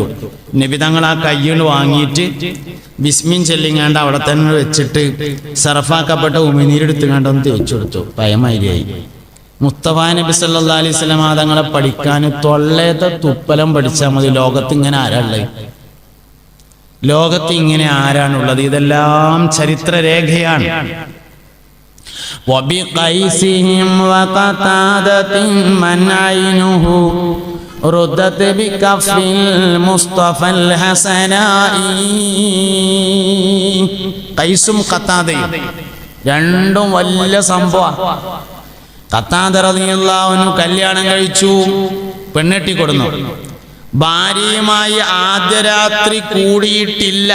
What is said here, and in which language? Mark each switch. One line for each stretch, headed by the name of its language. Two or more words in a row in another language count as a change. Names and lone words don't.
Malayalam: നബി തങ്ങൾ ആ കയ്യാണ് വാങ്ങിയിട്ട് ബിസ്മിൻ ചെല്ലിങ്ങാണ്ട് അവിടെ തന്നെ വെച്ചിട്ട് സർഫാക്കപ്പെട്ട ഉമിനീരെടുത്തുങ്ങാണ്ടൊന്ന് തേച്ചു കൊടുത്തു. പയമാരിയായി. മുസ്തഫ നബി
Arabic: صلى الله عليه وسلم
Malayalam: തങ്ങളെ പഠിക്കാൻ തൊള്ളേത്തെ തുപ്പലം പഠിച്ചാൽ മതി. ലോകത്ത് ഇങ്ങനെ ആരാളുള്ളത്? ലോകത്ത് ഇങ്ങനെ ആരാണുള്ളത്? ഇതെല്ലാം ചരിത്രരേഖയാണ്.
Arabic: وبقيسهم وقتادة من عينه ردت بكف المصطفى الحسناء.
Malayalam: ഖൈസും ഖത്താദയും രണ്ടും വലിയ സംഭവം. ഖത്താദ
Arabic: رضي الله عنه
Malayalam: കല്യാണം കഴിച്ചു, പെണ്ണെട്ടി കൊടുന്നു. ഭാര്യയുമായി ആദ്യ രാത്രി കൂടിയിട്ടില്ല.